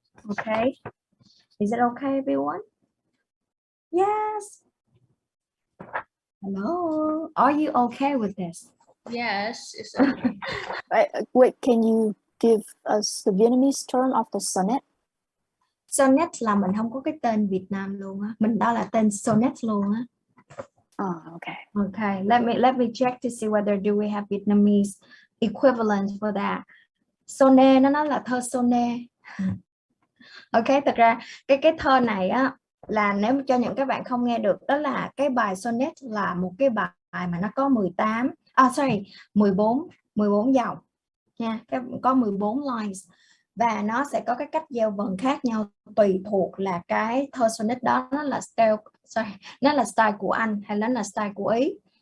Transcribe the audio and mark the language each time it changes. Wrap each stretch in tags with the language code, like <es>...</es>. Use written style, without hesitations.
<en>Okay, is it okay, everyone? Yes. Hello, are you okay with this? Yes, it's okay. Wait, can you give us the Vietnamese term of the sonnet?</en> <vi>Sonnet là mình không có cái tên Việt Nam luôn á, mình đó là tên sonnet luôn á.</vi> <en>Oh, okay. Okay, let me check to see whether do we have Vietnamese equivalent for that.</en> <vi>Sonnet nó nói là thơ sonnet. Okay, thật ra cái thơ này á là nếu cho những các bạn không nghe được, đó là cái bài sonnet là một cái bài mà nó có 14 dòng nha, có 14 lines và nó sẽ có cái cách gieo vần khác nhau tùy thuộc là cái thơ sonnet đó nó là style của Anh hay nó là style của Ý.</vi>